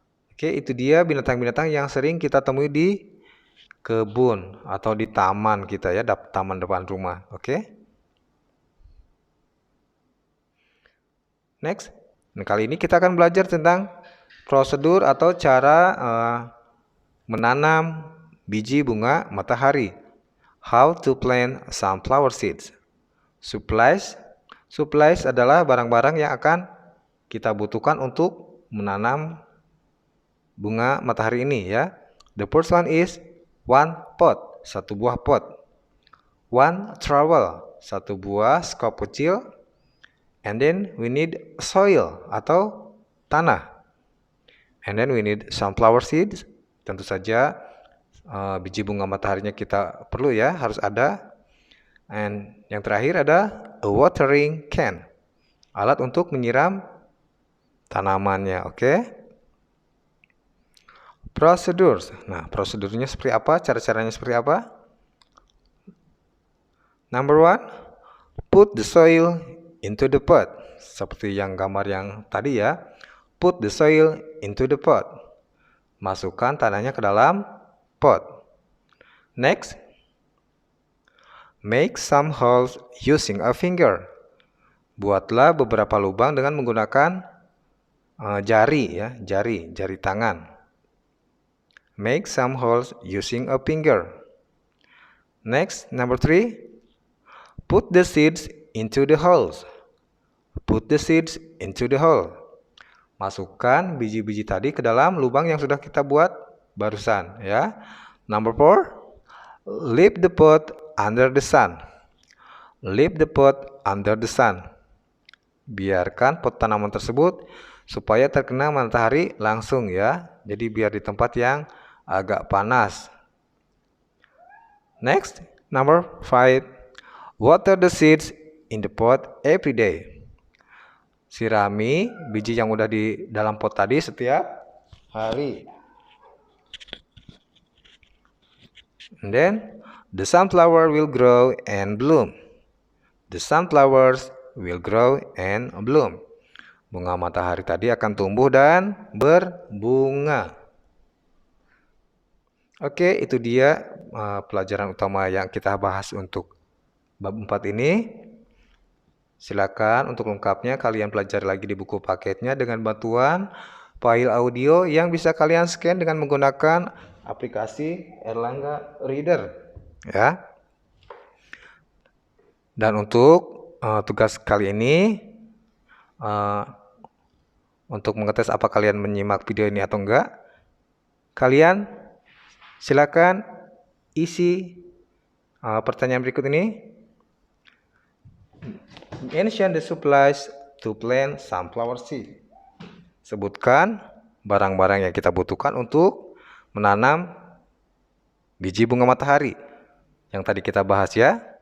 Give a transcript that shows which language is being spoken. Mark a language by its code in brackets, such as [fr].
[id] Oke, itu dia binatang-binatang yang sering kita temui di kebun atau di taman kita ya, taman depan rumah. Oke. Next. Nah, kali ini kita akan belajar tentang prosedur atau cara menanam biji bunga matahari. [en] How to plant sunflower seeds. Supplies. [id] Supplies adalah barang-barang yang akan kita butuhkan untuk menanam bunga matahari ini ya. [en] The first one is one pot, [id] satu buah pot. [en] One trowel, [id] satu buah skop kecil. [en] And then we need soil [id] atau tanah. [en] And then we need sunflower seeds. [id] Tentu saja biji bunga mataharinya kita perlu ya, harus ada. And yang terakhir ada [en] a watering can, [id] alat untuk menyiram tanamannya. Oke. Prosedur. Nah, prosedurnya seperti apa? Cara-caranya seperti apa? [en] Number one, put the soil into the pot. [id] Seperti yang gambar yang tadi ya. [en] Put the soil into the pot. [id] Masukkan tanahnya ke dalam pot. [en] Next, make some holes using a finger. [id] Buatlah beberapa lubang dengan menggunakan jari ya, jari tangan. [en] Make some holes using a finger. Next, number 3, put the seeds into the holes. Put the seeds into the hole. [id] Masukkan biji-biji tadi ke dalam lubang yang sudah kita buat barusan ya. [en] Number 4, leave the pot under the sun. Leave the pot under the sun. [id] Biarkan pot tanaman tersebut supaya terkena matahari langsung ya. Jadi biar di tempat yang agak panas. [en] Next, number 5, water the seeds in the pot every day. [id] Sirami biji yang udah di dalam pot tadi setiap hari. [en] And then the sunflower will grow and bloom. The sunflowers will grow and bloom. [id] Bunga matahari tadi akan tumbuh dan berbunga. Oke, itu dia pelajaran utama yang kita bahas untuk bab 4 ini. Silakan untuk lengkapnya kalian pelajari lagi di buku paketnya dengan bantuan file audio yang bisa kalian scan dengan menggunakan aplikasi Erlangga Reader ya. Dan untuk tugas kali ini untuk mengetes apa kalian menyimak video ini atau enggak, kalian silakan isi pertanyaan berikut ini. [en] Mention the supplies to plant sunflower seed. [id] Sebutkan barang-barang yang kita butuhkan untuk menanam biji bunga matahari yang tadi kita bahas ya.